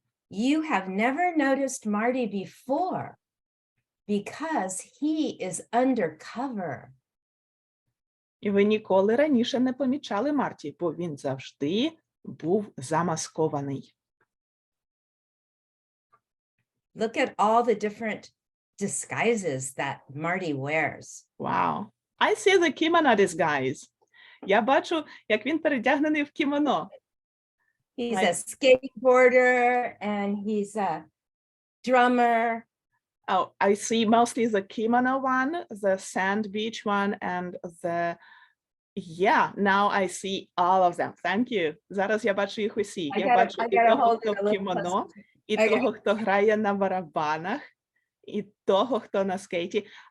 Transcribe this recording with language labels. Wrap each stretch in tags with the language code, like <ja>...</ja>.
<en>You have never noticed Marty before because he is undercover.</en> <uk>І ви ніколи раніше не помічали Марті, бо він завжди був замаскований.</uk> <en>Look at all the different disguises that Marty wears. Wow. I see the kimono disguise.</en> <uk>Я бачу, як він передягнений в кімоно.</uk> <en>He's a skateboarder and he's a drummer. Oh, I see mostly the kimono one, the sand beach one, and the... Yeah, now I see all of them. Thank you.</en> <uk>Зараз я бачу їх усі. Я бачу і того, хто в кімоно, і того, хто грає на барабанах, і того, хто на скейті.</uk>